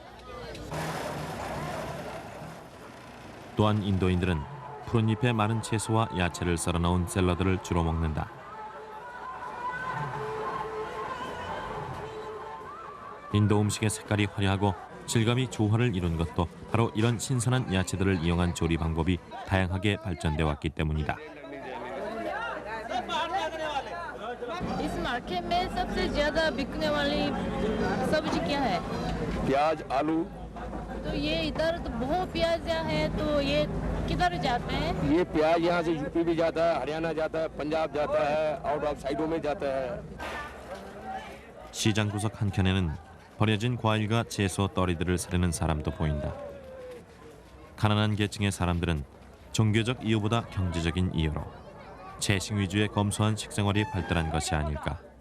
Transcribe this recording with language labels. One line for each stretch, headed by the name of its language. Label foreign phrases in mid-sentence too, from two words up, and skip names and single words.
Korean: 또한 인도인들은 푸른잎에 마른 채소와 야채를 썰어 넣은 샐러드를 주로 먹는다. 인도 음식의 색깔이 화려하고 질감이 조화를 이룬 것도 바로 이런 신선한 야채들을 이용한 조리 방법이 다양하게 발전돼 왔기 때문이다.
Hindi: इस मार्केट में सबसे ज्यादा बिकने वाली सब्जी क्या है? प्याज आलू तो ये इधर तो बहुत प्याज है तो ये किधर जाते हैं? ये प्याज यहाँ से यूपी भी जाता है हरियाणा जाता है पंजाब जाता है
English: out of
Hindi: साइडों में जाता है.
Korean: 시장 구석 한켠에는 버려진 과일과 채소 떨이들을 사려는 사람도 보인다. 가난한 계층의 사람들은 종교적 이유보다 경제적인 이유로 채식 위주의 검소한 식생활이 발달한 것이 아닐까.